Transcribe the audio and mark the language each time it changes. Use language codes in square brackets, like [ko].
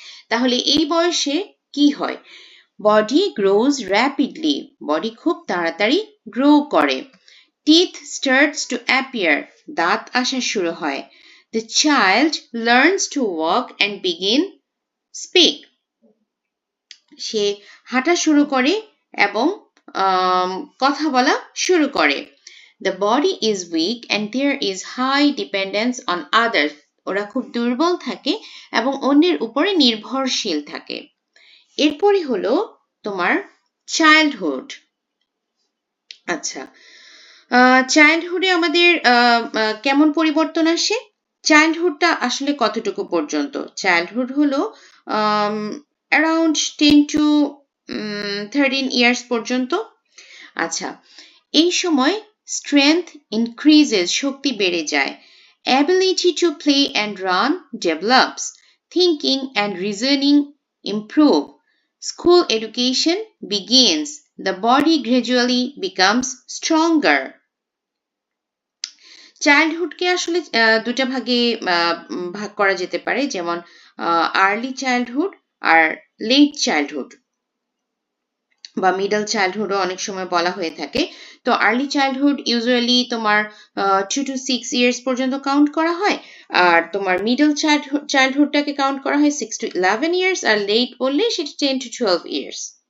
[bn] তাহলে এই বয়সে কি হয়? [en] body grows rapidly, [bn] বডি খুব তাড়াতাড়ি গ্রো করে। [en] teeth starts to appear, [bn] দাঁত আসা শুরু হয়। [en] the child learns to walk and begin speak, [bn] সে হাঁটা শুরু করে এবং কথা বলা শুরু করে। [en] The body is weak and there is high dependence on others. [bn] ওরা খুব দুর্বল থাকে এবং অন্যের উপরে নির্ভরশীল থাকে। এরপরে হলো তোমার চাইল্ডহুড। আচ্ছা, চাইল্ডহুডে আমাদের কেমন পরিবর্তন আসে? চাইল্ডহুডটা আসলে কতটুকু পর্যন্ত? চাইল্ডহুড হলো [en] around 10 to 13 years [bn] পর্যন্ত। আচ্ছা, এই সময় [en] strength increases, [bn] শক্তি বেড়ে যায়। [en] Ability to play and run develops. Thinking and reasoning improve. School education begins. The body gradually becomes stronger. [bn] চাইল্ডহুডকে আসলে দুটা ভাগে ভাগ করা যেতে পারে, যেমন আর্লি চাইল্ডহুড আর লেট চাইল্ডহুড বা মিডল চাইল্ডহুডও অনেক সময় বলা হয়ে থাকে। তো আর্লি চাইল্ডহুড ইউজুয়ালি তোমার 2 to 6 ইয়ার্স পর্যন্ত কাউন্ট করা হয়, আর তোমার মিডল চাইল্ডহুডটাকে কাউন্ট করা হয় 6 to 11 ইয়ার্স, আর লেট বললে সেটা 10 to 12 ইয়ার্স।